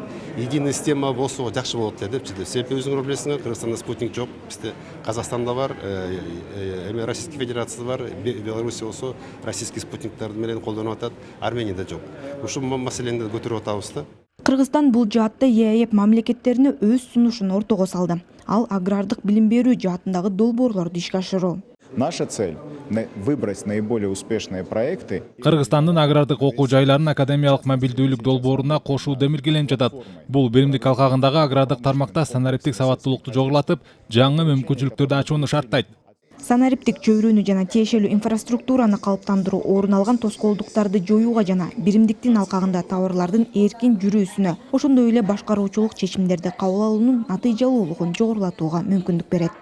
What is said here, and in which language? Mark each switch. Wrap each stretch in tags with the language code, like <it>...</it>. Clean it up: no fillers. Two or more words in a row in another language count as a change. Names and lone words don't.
<ru>Единая система</ru> <ky>болсо жакшы болот депчи. Себеби өзүңөр билесиңер, Кыргызстанда спутник жок, бизде Казакстанда бар,</ky> <ru>Российский Федерация</ru> <ky>бар, Беларусь болсо российский спутниктер менен колдонуп атат, Арменияда жок. Ушу маселени көтөрүп атабыз да. Кыргызстан бул жаатта ЕАЭП мамлекеттерине өз сунушун ортого салды. Ал агрардык билим берүү жаатындагы долбоорлорду ишке ашыруу.</ky> <ru>Наша цель – выбрать наиболее успешные проекты.</ru> <ky>Кыргызстандын агрардык окуу жайларын академиялык мобилдүүлүк долбооруна кошуу демилгеленип жатат. Бул биримдик алкагындагы агрардык тармакта санариптик сабаттуулукту жогорулатып, жаңы мүмкүнчүлүктөрдү ачууну шарттайт. Санариптик чөйрөнү жана тиешелүү инфраструктураны калыптандыруу, орун алган тоскоолдуктарды жоюуга жана биримдиктин алкагында товарлардын эркин жүрүүсүнө, ошондой эле башкаруучулук чечимдерди кабыл алуунун натыйжалуулугун жогорулатууга мүмкүндүк берет.</ky>